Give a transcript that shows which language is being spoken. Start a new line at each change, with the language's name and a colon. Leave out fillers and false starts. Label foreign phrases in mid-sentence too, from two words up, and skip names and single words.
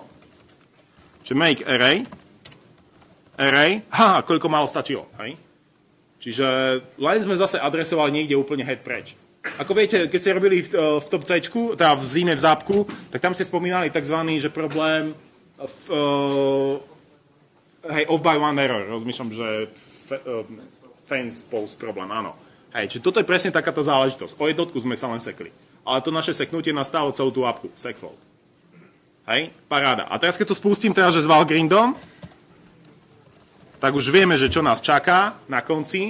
Slovak: Čiže
English: make array.
Slovak: Koľko málo stačilo, hej? Čiže len sme zase adresovali niekde úplne head preč. Ako viete, keď ste robili v top C-čku, teda v zime v zápku, tak tam ste spomínali takzvaný, že problém
English: off by one error.
Slovak: Rozmýšľam, že
English: fence post
Slovak: problém, áno. Hej, čiže toto je presne takáto záležitosť. O jednotku sme sa len sekli. Ale to naše seknutie nastalo celú tú apku. Segfault. Hej, paráda. A teraz, keď to spustím teraz, že s Valgrindom, tak už vieme, že čo nás čaká na konci.